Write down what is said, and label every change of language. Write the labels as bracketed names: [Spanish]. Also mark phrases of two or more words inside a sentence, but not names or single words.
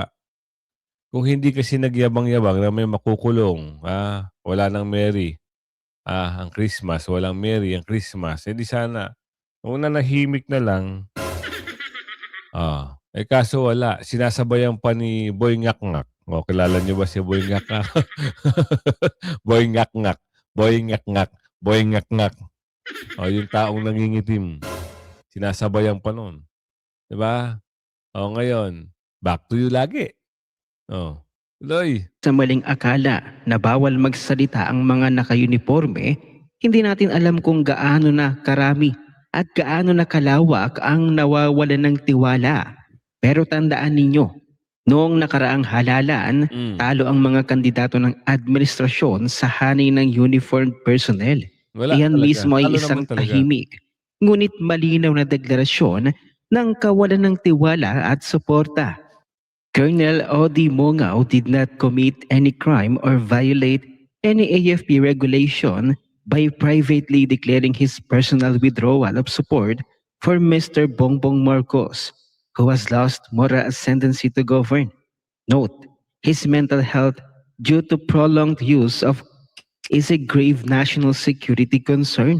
[Filipino] Kung hindi kasi nagyabang-yabang na may makukulong, wala nang Mary, ang Christmas, walang Mary ang Christmas, di sana, kung nanahimik na lang, kaso wala, sinasabayan pa ni Boy Ngak-Ngak. Kilala niyo ba si Boy Ngak-Ngak? Boy Ngak-Ngak. Boy Ngak-Ngak. Boy Ngak-Ngak. Yung taong nangingitim. Sinasabayan pa nun. Diba? Ngayon, [English] back to you [Filipino] lagi. Tuloy. Sa maling akala na bawal magsalita ang mga naka-uniforme, hindi natin alam kung gaano na karami at gaano na kalawak ang nawawalan ng tiwala. Pero tandaan ninyo, noong nakaraang halalan, talo ang mga kandidato ng administrasyon sa hanay ng uniformed personnel. Wala Iyan talaga. mismo ay Talo isang naman talaga. tahimik, ngunit malinaw na deklarasyon ng kawalan ng tiwala at suporta. [English] Colonel Odi Mongao did not commit any crime or violate any AFP regulation by privately declaring his personal withdrawal of support for Mr. Bongbong Marcos, who has lost moral ascendancy to govern. Note, his mental health due to prolonged use of is a grave national security concern.